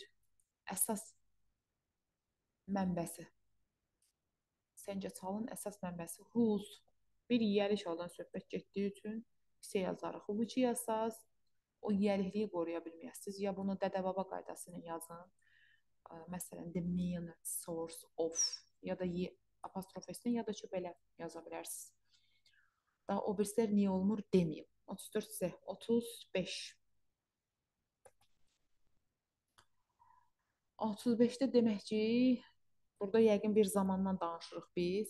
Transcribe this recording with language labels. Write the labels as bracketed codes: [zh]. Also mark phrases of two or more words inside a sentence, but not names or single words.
[az] Əsas mənbəsi. Səncə çalın əsas mənbəsi whose. Bir yiyəlik haldan söhbət getdiyi üçün isə yazarıq. Which yazsaz o yiyəlikliyi qoruya bilməyəsiniz. Ya bunu dədə-baba qaydasını yazın. Məsələn, [en] the main source of, [az] ya da apostrof S-dən, ya da ki belə yaza bilərsiniz. Daha o birislər niyə olmur deməyim. 34 isə 35. 35-də demək ki, burada yəqin bir zamandan danışırıq biz.